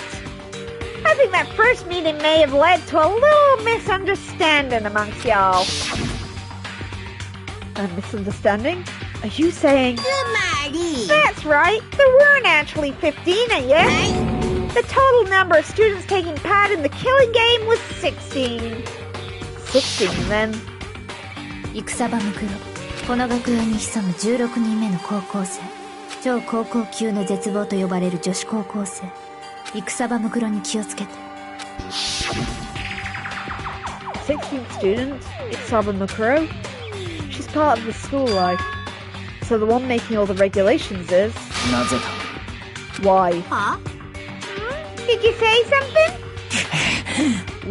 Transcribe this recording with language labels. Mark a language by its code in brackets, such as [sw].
[en] I think that first meeting may have led to a little misunderstanding amongst y'all. A misunderstanding? Are you saying... That's right, there weren't actually 15 of you. The total number of students taking part in the killing game was 16. 16 then. [ja] 戦場ムクロ、この学園に潜む16人目の高校生、超高校級の絶望と呼ばれる女子高校生、戦場ムクロに気をつけて。 [en] 16th student, Isaba Mukuro. She's part of the school life. So the one making all the regulations is... [ja] なぜだ [en] Why? Did you say something?